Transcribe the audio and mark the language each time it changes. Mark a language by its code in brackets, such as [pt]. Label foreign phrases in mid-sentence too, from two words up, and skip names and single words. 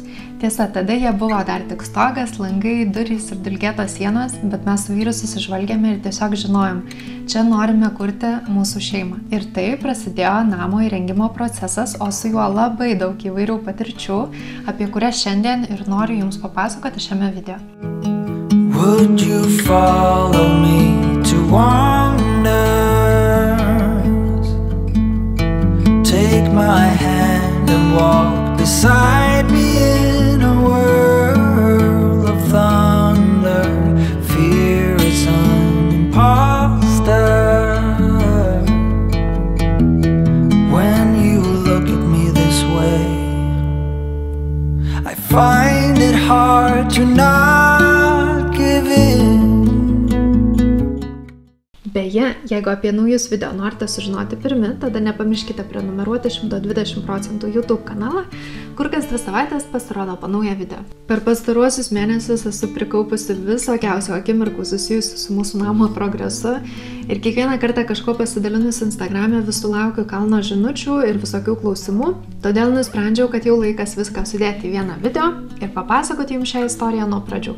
[lt] Tiesa, tada jie buvo dar tik stogas, langai, durys ir dulkėtos sienos, bet mes su vyru susižvalgėme ir tiesiog žinojom, čia norime kurti mūsų šeimą. Ir tai prasidėjo namo įrengimo procesas, o su juo labai daug įvairių patirčių, apie kurias šiandien ir noriu Jums papasakoti šiame video. [en] Would you follow me to wonders? Take my hand and walk beside me in a world of thunder. Fear is an imposter. When you look at me this way, I find it hard to not give in. [lt] Beje, jeigu apie naujus video norite sužinoti pirmi, tada nepamirškite prenumeruoti 120% YouTube kanalą, kur kas 2 savaitės pasirodo po naują video. Per pastaruosius mėnesius esu prikaupusi visokiausių akimirkų susijusių su mūsų namo progresu ir kiekvieną kartą kažko pasidalinus Instagram'e vis sulaukiu kalno žinučių ir visokių klausimų, todėl nusprendžiau, kad jau laikas viską sudėti į vieną video ir papasakoti Jums šią istoriją nuo pradžių.